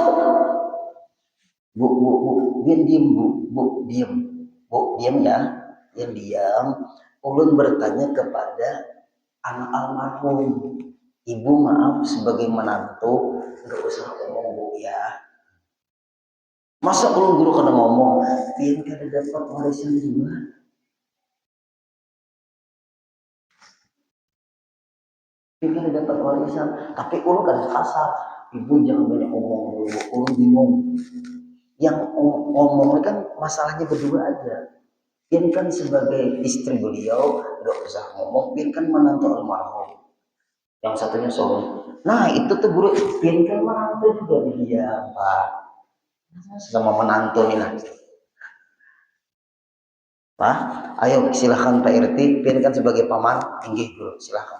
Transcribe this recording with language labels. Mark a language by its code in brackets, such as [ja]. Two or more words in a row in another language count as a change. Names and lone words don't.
[id] Bu, diam Bu, diam. Bu, diam ya. Diam. [bjn] Ulun bertanya kepada anak almarhum. [id] Ibu maaf sebagai menantu, nggak usah ngomong Bu ya. [bjn] Masa ulun guru kada ngomong, pian kada dapat warisan juga. Pian kada dapat warisan, tapi ulun kada kasar. Ibu jangan banyak ngomong dulu, ulun bingung. Yang ngomongnya kan masalahnya berdua aja. Pian kan sebagai istri beliau, nggak usah ngomong. Pian kan menantu almarhum. [id] Yang satunya suami. [bjn] Nah itu tuh guru, pian kan menantu juga dia Pak. [id] Sama menantu ini nah. [bjn] Pak, ayo silahkan Pak RT, pian kan sebagai paman, inggih guru, silahkan.